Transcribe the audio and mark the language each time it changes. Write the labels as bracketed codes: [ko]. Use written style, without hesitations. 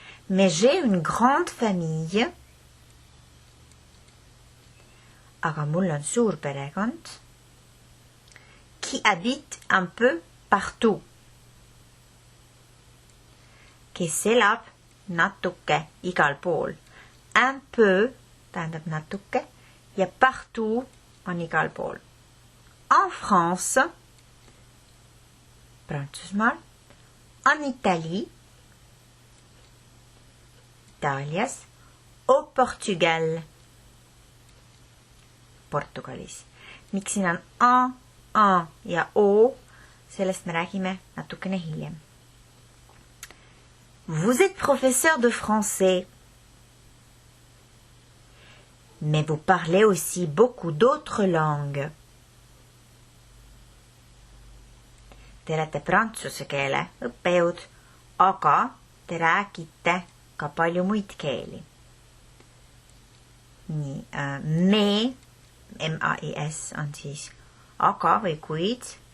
[fr] Mais j'ai une grande famille. [et] Aga mul on suur perekond. [fr] Qui habite un peu partout. [et] Kes elab natuke igal pool. [fr] Un peu [et] tähendab natuke ja partout on igal pool. [fr] En France, Prantsusmaal, en Italie, Itaalias, au Portugal, Portugalis. [et] Miks siin on a ja o, sellest me räägime natukene hiljem. [fr] Vous êtes professeur de français, mais vous parlez aussi beaucoup d'autres langues. [et] Te olete prantsuse keele õppejõud, aga te räägite ka palju muid keeli. Nii, me, M-A-I-S on siis aga või kuid.